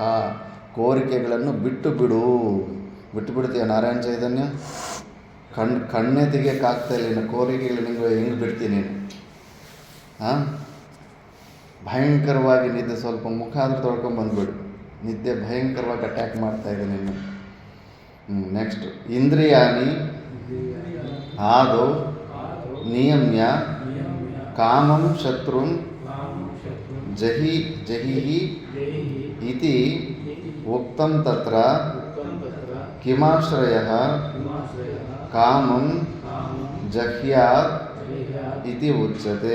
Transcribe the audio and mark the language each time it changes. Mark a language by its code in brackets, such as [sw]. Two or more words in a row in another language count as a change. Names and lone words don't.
[kn] ಕೋರಿಕೆಗಳನ್ನು ಬಿಟ್ಟು ಬಿಡ್ತೀಯ ನಾರಾಯಣ ಚೈತನ್ಯ? ಕಣ್ಣೇ ತೆಗಿಯೋಕ್ಕಾಗ್ತಾಯಿಲ್ಲ ಇನ್ನು ಕೋರಿಕೆಗಳು ನಿಮಗೆ ಹೆಂಗೆ ಬಿಡ್ತೀನಿ ನೀನು? ಭಯಂಕರವಾಗಿ ನಿದ್ದೆ, ಸ್ವಲ್ಪ ಮುಖ ಆದರೂ ತೊಳ್ಕೊಂಬಂದ್ಬಿಡು, ನಿದ್ದೆ ಭಯಂಕರವಾಗಿ ಅಟ್ಯಾಕ್ ಮಾಡ್ತಾಯಿದೆ ನಿನ್ನ. ನೆಕ್ಸ್ಟ್, [sa] ಇಂದ್ರಿಯಾಣಿ ಆದೌ ನಿಯಮ್ಯ ಕಾಮಂ ಶತ್ರುಂ ಜಹಿಹಿ ಇತಿ ಉಕ್ತಂ ತತ್ರ ಕಿಮಾಶ್ರಯಃ ಕಾಮಂ ಜಹ್ಯಾತ್ ಇತಿ ಉಚ್ಯತೆ.